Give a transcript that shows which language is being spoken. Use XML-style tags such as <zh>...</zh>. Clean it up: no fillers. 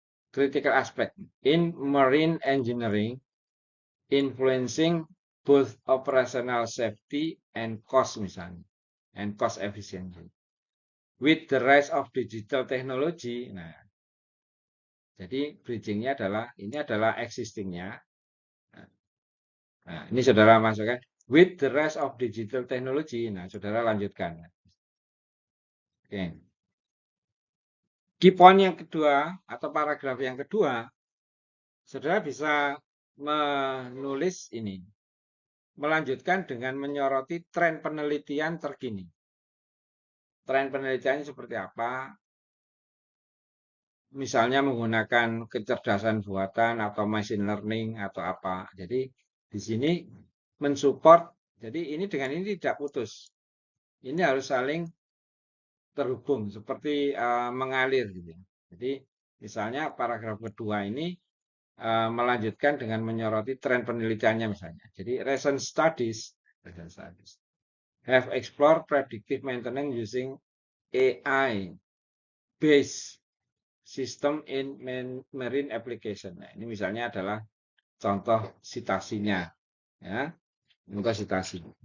<en>Critical aspect in marine engineering influencing both operational safety and cost</en> <id>misalnya,</id> <en>and cost efficiency. With the rise of digital technology,</en> <id>nah, jadi bridgingnya adalah, ini adalah existingnya. Nah, ini saudara masukkan,</id> <en>with the rise of digital technology,</en> <id>nah saudara lanjutkan. Oke. Key point yang kedua, atau paragraf yang kedua, saudara bisa menulis ini, melanjutkan dengan menyoroti tren penelitian terkini. Tren penelitiannya seperti apa? Misalnya menggunakan kecerdasan buatan atau machine learning atau apa. Jadi di sini mensupport. Jadi ini dengan ini tidak putus. Ini harus saling terhubung seperti mengalir gitu. Jadi misalnya paragraf kedua ini melanjutkan dengan menyoroti tren penelitiannya misalnya.</id> <en>Jadi recent studies have explored predictive maintenance using AI based system in marine application.</en> <id>Nah, ini misalnya adalah contoh citasinya, ya, contoh citasi.</id>